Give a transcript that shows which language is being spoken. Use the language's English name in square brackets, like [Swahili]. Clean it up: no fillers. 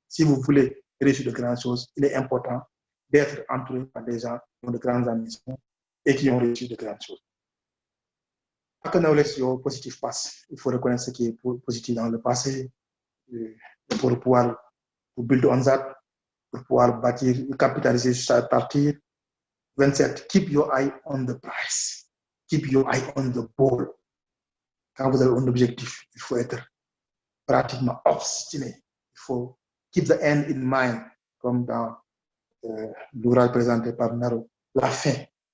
[French] Si vous voulez réussir de grandes choses, il est important d'être entouré par des gens qui ont de grandes ambitions et qui ont réussi de grandes choses. Positif passe. Il faut reconnaître ce qui est positif dans le passé pour pouvoir [English] build on that, [French] pour pouvoir bâtir, capitaliser sur sa partie. 27. [English] Keep your eye on the prize. Keep your eye on the ball. [French] Quand vous avez un objectif, il faut être pratiquement obstiné. Il faut [English] keep the end in mind, [French] comme dans l'ouvrage présenté par Naro, la fin.